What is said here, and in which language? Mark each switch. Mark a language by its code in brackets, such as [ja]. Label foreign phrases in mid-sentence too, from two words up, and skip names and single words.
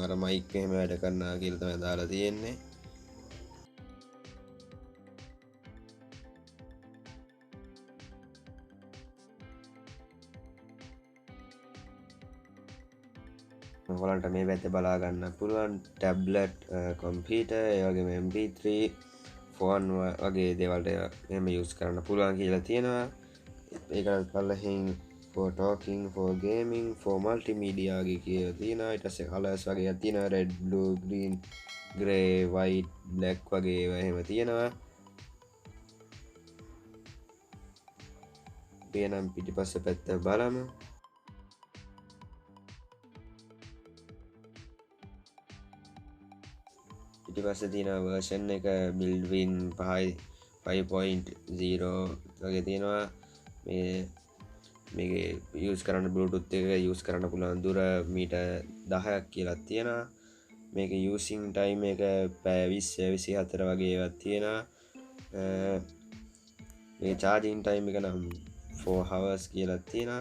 [si] අර මයික් එහෙම වැඩ කරනවා කියලා තමයි දාලා තියෙන්නේ. ඔයාලන්ට මේ පැත්තේ බලා ගන්න පුළුවන් [en] tablet, computer, [si] ඒ වගේම MP3 ෆෝන් වගේ දේවල්ට එහෙම යූස් කරන්න පුළුවන් කියලා තියෙනවා. ඒකට පල්ලෙහින් [en] for talking, for gaming, for multimedia [si] වගේ කියලා තියෙනවා. ඊට පස්සේ කලර්ස් වගේ තියෙනවා, [en] red, blue, green, grey, white, black [si] වගේ ඒවා එහෙම තියෙනවා. අපි එනම් පිටිපස්ස පැත්ත බලමු. පිටිපස්සේ තියෙන version එක [en] build in [si] 5.0 වගේ තියෙනවා. මේක use කරන්න බ්ලූටූත් එක use කරන්න පුළුවන් දුර මීටර් 10ක් කියලා තියෙනවා. මේක [en] using time [si] එක පැය 20-24 වගේ ඒවා තියෙනවා. මේ [en] charging time [si] එක නම් 4 hours කියලා තියෙනවා.